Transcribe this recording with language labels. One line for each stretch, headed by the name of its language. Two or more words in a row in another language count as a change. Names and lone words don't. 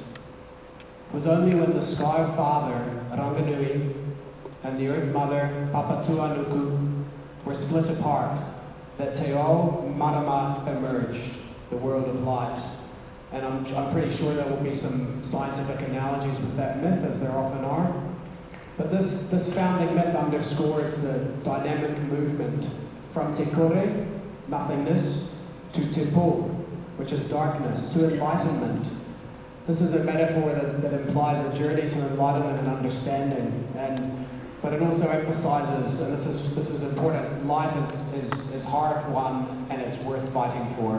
English: It was only when the Sky Father, Ranganui, and the Earth Mother, Papatuanuku, were split apart that
Māori: Te Ao Marama
English: emerged, the world of light. And I'm pretty sure there will be some scientific analogies with that myth, as there often are. But this founding myth underscores the dynamic movement from
Māori: te kore,
English: nothingness, to
Māori: te po,
English: which is darkness, to enlightenment. This is a metaphor that implies a journey to enlightenment and understanding. But it also emphasizes, and this is important, light is hard-won and it's worth fighting for.